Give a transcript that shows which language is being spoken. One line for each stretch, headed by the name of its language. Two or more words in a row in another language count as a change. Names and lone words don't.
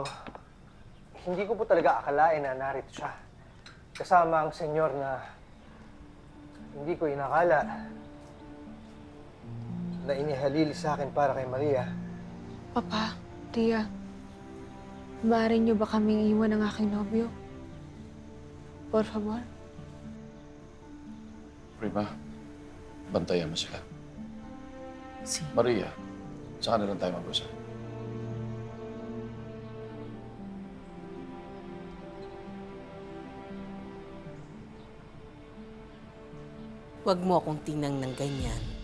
Filipino: Hindi ko po talaga akalain na narito siya. Kasama ang senyor na hindi ko inakala na inihalili sa akin para kay Maria. Papa, Tia, maaari niyo ba kaming iwan ng aking nobyo?
Spanish: Por favor?
Filipino: Prima, bantayan mo sila. Si Maria, saan na lang tayo mag-usap? Huwag mo akong tingnan ng ganyan.